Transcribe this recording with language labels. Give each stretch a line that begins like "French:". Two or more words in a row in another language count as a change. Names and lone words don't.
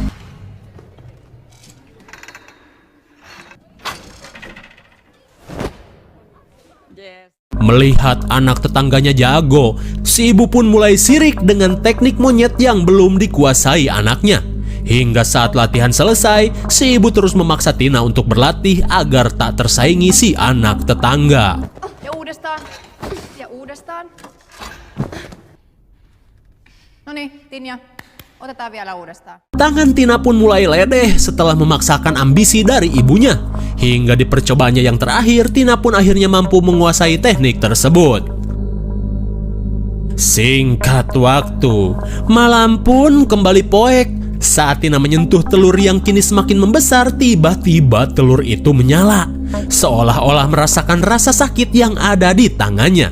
Indonesian: Melihat anak tetangganya jago, si ibu pun mulai sirik dengan teknik monyet yang belum dikuasai anaknya. Hingga saat latihan selesai, si ibu terus memaksa Tina untuk berlatih agar tak tersaingi si anak tetangga.
Finnish: Ja uudestaan. Ja uudestaan. Noniin, Tinja. Otetaan vielä uudestaan.
Indonesian: Tangan Tina pun mulai ledeh setelah memaksakan ambisi dari ibunya. Hingga di percobaannya yang terakhir, Tina pun akhirnya mampu menguasai teknik tersebut. Singkat waktu, malam pun kembali poek. Saat Tina menyentuh telur yang kini semakin membesar, tiba-tiba telur itu menyala, seolah-olah merasakan rasa sakit yang ada di tangannya.